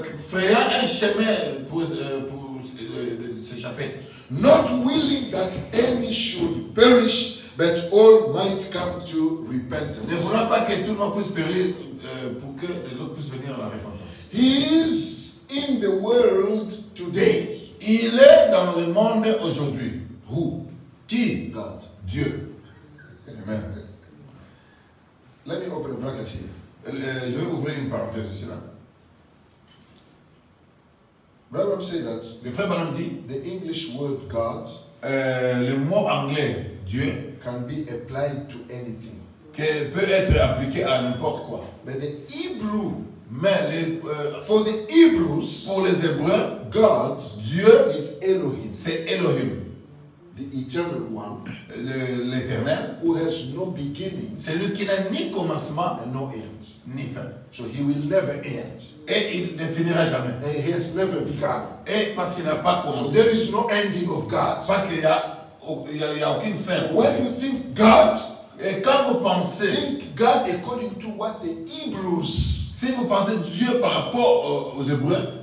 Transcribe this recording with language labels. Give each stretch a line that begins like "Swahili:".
French: Frayant un chemin pour s'échapper.
English: Not willing that any should perish, but all might come to
French: Ne
English: repentance.
French: voulant pas que tout le monde puisse périr pour que les autres puissent venir à la repentance.
English: He is in the world today.
French: Il est dans le monde aujourd'hui.
English: Who?
French: Qui?
English: God.
French: Dieu. Amen.
English: Let me open a bracket here.
French: Je vais ouvrir une parenthèse ici là.
English: Branham said that
French: Le frère Branham dit,
English: the English word God
French: le mot anglais Dieu
English: can be applied to anything.
French: peut être appliqué à n'importe quoi.
English: But the Hebrew,
French: Mais
English: for the Hebrews,
French: pour les Hébreux,
English: God
French: Dieu,
English: is Elohim,
French: c'est Elohim,
English: the eternal one,
French: l'Éternel.
English: who has no beginning
French: C'est lui qui n'a ni commencement
English: and no end.
French: ni fin.
English: So he will never end.
French: Et il ne finira jamais.
English: And he has never begun.
French: Et parce qu'il n'a pas
English: So
French: commencé.
English: there is no ending of God.
French: Parce qu'il n'y a aucune fin.
English: So when you think God,
French: Et quand vous pensez,
English: think God according to what the Hebrews,
French: si vous pensez Dieu par rapport aux Hébreux,